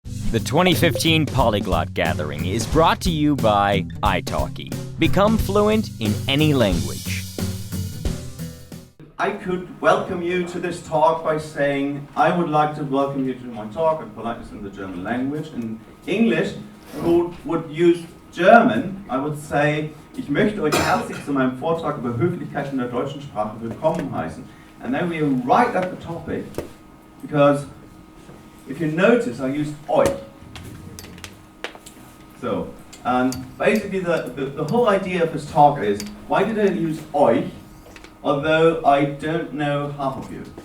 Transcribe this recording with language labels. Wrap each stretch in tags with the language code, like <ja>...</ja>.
<en>The 2015 Polyglot Gathering is brought to you by italki. Become fluent in any language. I could welcome you to this talk by saying, I would like to welcome you to my talk on politeness in the German language. In English, who would use German, I would say,</en> <de>ich möchte euch herzlich zu meinem Vortrag über Höflichkeit in der deutschen Sprache willkommen heißen.</de> <en>And then we are right at the topic, because if you notice, I used euch. So, basically the whole idea of this talk is, why did I use euch, although I don't know half of you?</en>